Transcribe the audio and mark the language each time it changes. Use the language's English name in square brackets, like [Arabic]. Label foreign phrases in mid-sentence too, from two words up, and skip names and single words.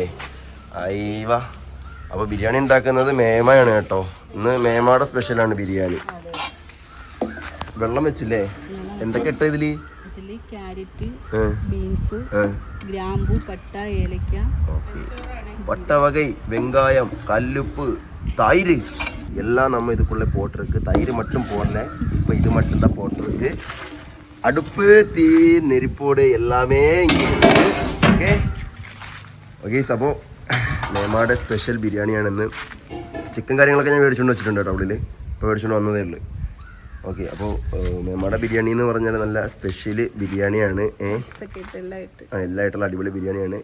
[Malayalam] അയ്യവ, അപ്പോൾ ബിരിയാണി ഉണ്ടാക്കുന്നത് മേമയാണ് കേട്ടോ. ഇന്ന് മേമയുടെ സ്പെഷ്യലാണ് ബിരിയാണി. വെള്ളം വെച്ചില്ലേ? എന്തൊക്കെ ഇട്ട ഇതില്? ക്യാരറ്റ്, ബീൻസ്, ഗ്രാമ്പു, പട്ട, ഏലക്ക, പട്ടവകை, [Tamil] வெங்காயம், கல்லுப்பு, தயிர் எல்லாம் நம்ம இதுக்குள்ளே போட்டிருக்கு. தயிர் மட்டும் போடல, இப்போ இது மட்டும் தான் போட்டிருக்கு. அடுப்பு, தீ, நெருப்போடு எல்லாமே இங்கே இருக்குது. [Malayalam] ഓക്കെ ഓക്കെ അപ്പോൾ മേമയുടെ സ്പെഷ്യൽ ബിരിയാണിയാണെന്ന്. ചിക്കൻ കാര്യങ്ങളൊക്കെ ഞാൻ മേടിച്ചുകൊണ്ട് വെച്ചിട്ടുണ്ട് കേട്ടോ ഉള്ളിൽ. ഇപ്പോൾ മേടിച്ചുകൊണ്ട് വന്നതേ ഉള്ളൂ. ഓക്കെ, അപ്പോൾ മേമയുടെ ബിരിയാണി എന്ന് പറഞ്ഞാൽ നല്ല സ്പെഷ്യൽ ബിരിയാണിയാണ്. എല്ലായിട്ടുള്ള അടിപൊളി ബിരിയാണിയാണ്.